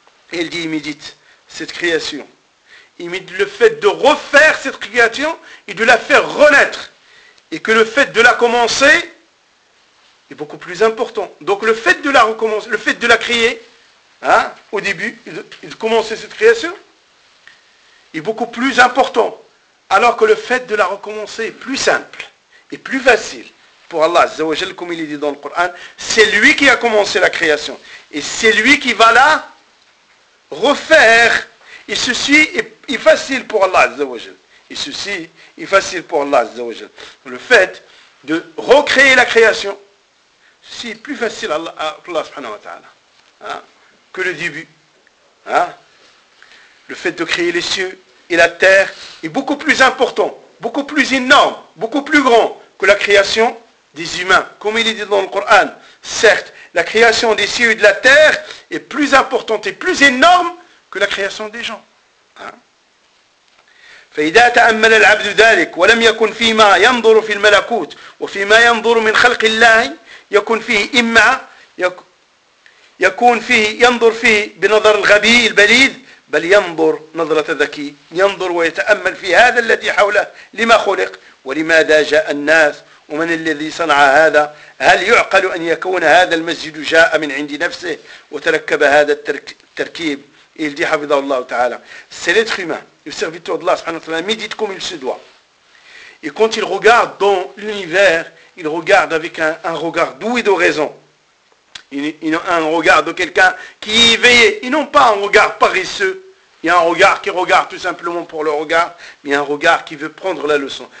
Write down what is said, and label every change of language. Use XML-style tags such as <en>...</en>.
<fr>il dit il médite cette création il médite le fait de refaire cette création et de la faire renaître et que le fait de la commencer est beaucoup plus important. Donc le fait de la recommencer, le fait de la créer, au début, de commencer cette création, est beaucoup plus important. Alors que le fait de la recommencer est plus simple et plus facile pour Allah Azza wa Jal, comme il est dit dans le Coran, c'est lui qui a commencé la création. Et c'est lui qui va la refaire, et ceci est facile pour Allah Azza wa Jal. Et ceci est facile pour Allah Azza wa Jal. Le fait de recréer la création, ceci est plus facile à Allah, pour Allah subhanahu wa ta'ala, hein, que le début. Hein. Le fait de créer les cieux et la terre est beaucoup plus important, beaucoup plus énorme, beaucoup plus grand que la création des humains. Comme il est dit dans le Coran, certes, la création des cieux et de la terre est plus importante et plus énorme que la création des gens.</fr> <ar>فإذا تأمل العبد ذلك ولم يكن فيما ينظر في الملكوت وفيما ينظر من خلق الله يكون فيه إما يكون فيه ينظر فيه بنظر الغبي البليد بل ينظر نظرة ذكي ينظر ويتأمل في هذا الذي حوله لما خلق ولماذا جاء الناس ومن الذي صنع هذا هل يعقل أن يكون هذا المسجد جاء من عند نفسه وتركب هذا التركيب</ar> <fr>il dit Hafidhahullah Ta'ala, c'est l'être humain, le serviteur d'Allah subhanahu wa ta'ala, médite comme il se doit. Et quand il regarde dans l'univers, il regarde avec un regard doué de raison. Il a un regard de quelqu'un qui est éveillé. Et non pas un regard paresseux. Il y a un regard qui regarde tout simplement pour le regard, mais un regard qui veut prendre la leçon.</fr>